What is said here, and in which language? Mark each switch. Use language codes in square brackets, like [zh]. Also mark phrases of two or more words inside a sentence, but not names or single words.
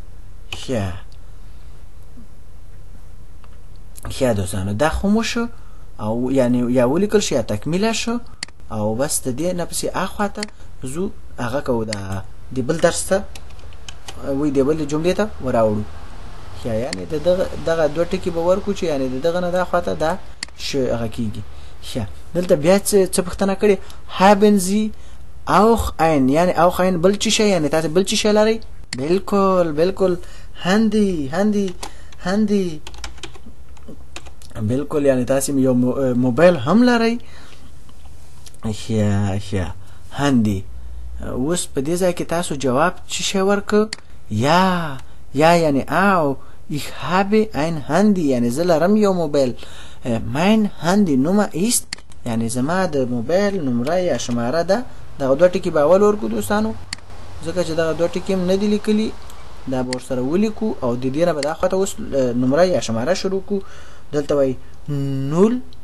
[ps] ښه دوستانو دا خو مو شو او یعنی یا ولیکل شو یا تکمیله شو او بس د دې نه پسې اخواته زو هغه کوو د بل درس ته وی د بل جملې ته وراوړو ښه یعنی دغه دوه ټکي به ورکو چې یعنی دغه نه دا خواته دا شو هغه کیږي ښه دلته بیا څه پوښتنه کړې [de] haben Sie auch ein [ps] یعنی [de] auch ein [ps] بل څه شی یعنی تاسو بل څه شی لرئ بالکل handy بالکل یعنی تاسو یو موبایل هم لرئ ښه handy اوس په دې ځای کې تاسو جواب څه شی ورکړ یا یعنی او [de] ich habe ein Handy [ps] یعنی زه لرم یو موبایل [de] mein Handy Nummer ist [ps] یعنی زما د موبایل نمره یا شماره ده دغه دوه ټکي به اول ورکو دوستانو ځکه چې دغه دوه ټکي هم نه دي لیکلي دا به ورسره ولیکو او د دې نه به دا خواته اوس نمره یا شماره شروع کو دلته وایي 0